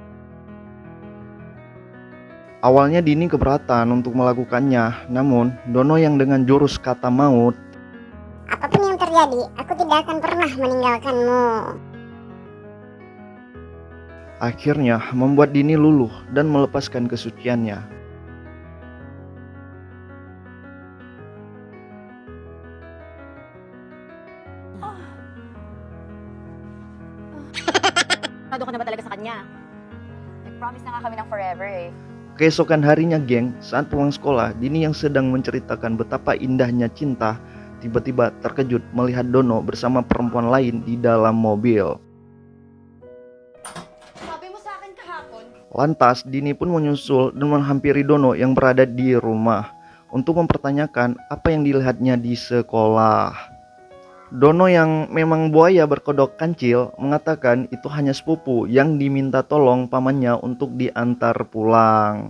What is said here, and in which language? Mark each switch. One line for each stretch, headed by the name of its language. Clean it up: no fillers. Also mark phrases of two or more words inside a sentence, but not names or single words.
Indonesian: Awalnya Dini keberatan untuk melakukannya, namun Dono yang dengan jurus kata maut, "Apapun yang terjadi, aku tidak akan pernah meninggalkanmu." akhirnya membuat Dini luluh dan melepaskan kesuciannya.
Filipino: Nado ka na ba talaga sa kanya? Nag-promise na nga kami ng forever eh.
Indonesian: Keesokan harinya geng, saat pulang sekolah, Dini yang sedang menceritakan betapa indahnya cinta, tiba-tiba terkejut melihat Dono bersama perempuan lain di dalam mobil.
Filipino: Sabi mo sa akin kahapon.
Indonesian: Lantas Dini pun menyusul dan menghampiri Dono yang berada di rumah untuk mempertanyakan apa yang dilihatnya di sekolah. Dono yang memang buaya berkodok kancil mengatakan itu hanya sepupu yang diminta tolong pamannya untuk diantar pulang.